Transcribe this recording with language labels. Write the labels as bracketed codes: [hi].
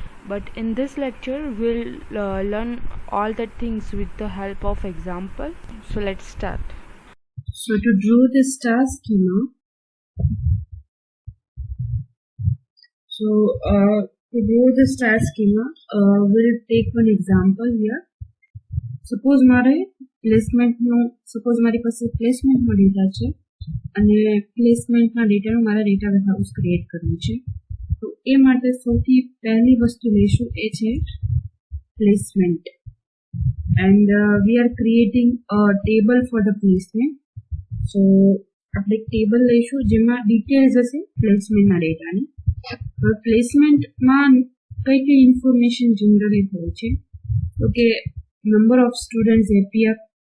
[en] But in this lecture, we'll learn all the things with the help of example. So let's start. So to draw the star schema, we'll take one example here. [gu] Suppose મારી પાસે પ્લેસમેન્ટનો data છે અને પ્લેસમેન્ટના ડેટાનું મારા data warehouse create કરવું છે. તો એ માટે સૌથી પહેલી વસ્તુ લઈશું એ છે placement. [en] And we are creating a table for the placement. [gu] So આપણે એક ટેબલ લઈશું જેમાં ડિટેલ્સ હશે પ્લેસમેન્ટના ડેટાની. હવે પ્લેસમેન્ટમાં કઈ કઈ ઇન્ફોર્મેશન જનરેટ હોય છે તો કે નંબર ઓફ સ્ટુડન્ટ્સ આપ્યા.